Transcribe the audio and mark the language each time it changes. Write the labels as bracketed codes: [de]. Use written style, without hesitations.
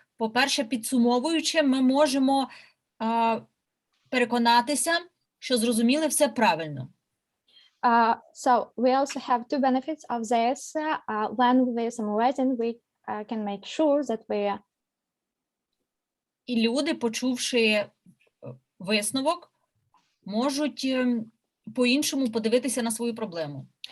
[uk] По-перше, підсумовуючи, ми можемо переконатися, що зрозуміли все правильно. [en] So we also have two benefits of this. When we summarizing, we can make sure that we. [uk] І люди, почувши висновок, можуть по-іншому подивитися на свою проблему.